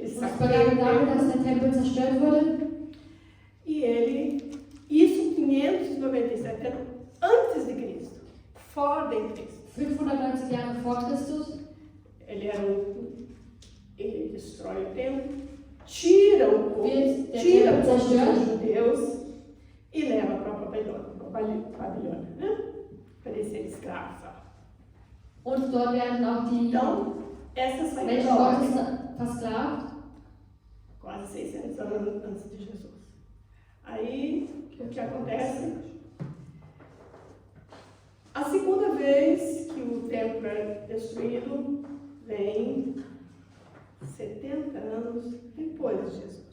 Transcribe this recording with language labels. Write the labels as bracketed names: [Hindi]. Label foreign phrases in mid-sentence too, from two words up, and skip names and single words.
[German] Es [Portuguese] saqueia [German] begann [Portuguese] o [German] damit, dass [Portuguese] templo, [German] der Tempel zerstört wurde. [Portuguese] e ele, isso 597 anos antes de Cristo, fora de Cristo. [German] 590 Jahre vor Christus. [Portuguese] Ele destrói o templo, tira o povo, tira os judeus e leva para a Babilônia, né? Para eles serem escravos. [German] Und dort werden auch die [Portuguese] Então, essa saída [German] Menschen Gottes versklavt. [Portuguese] quase 600 anos antes de Jesus. Aí, o que acontece? A segunda vez que o templo é destruído vem 70 anos depois de Jesus.